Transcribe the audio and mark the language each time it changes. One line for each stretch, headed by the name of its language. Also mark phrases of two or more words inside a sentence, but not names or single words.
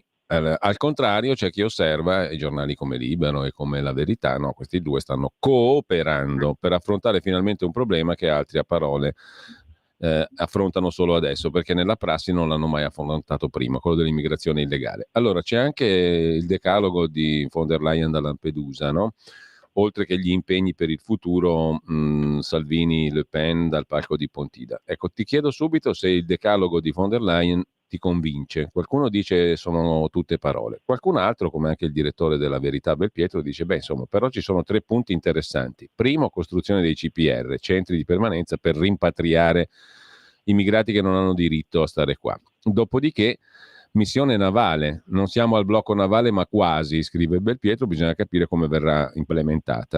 Italian: Al contrario, c'è chi osserva, i giornali come Libero e come La Verità, no, questi due stanno cooperando per affrontare finalmente un problema che altri a parole affrontano solo adesso, perché nella prassi non l'hanno mai affrontato prima, quello dell'immigrazione illegale. Allora c'è anche il decalogo di von der Leyen da Lampedusa, no? Oltre che gli impegni per il futuro, Salvini, Le Pen dal palco di Pontida. Ecco, ti chiedo subito se il decalogo di von der Leyen ti convince. Qualcuno dice sono tutte parole, qualcun altro, come anche il direttore della Verità Belpietro, dice beh, insomma, però ci sono 3 punti interessanti. Primo, costruzione dei CPR, centri di permanenza per rimpatriare immigrati che non hanno diritto a stare qua. Dopodiché missione navale, non siamo al blocco navale ma quasi, scrive Belpietro, bisogna capire come verrà implementata.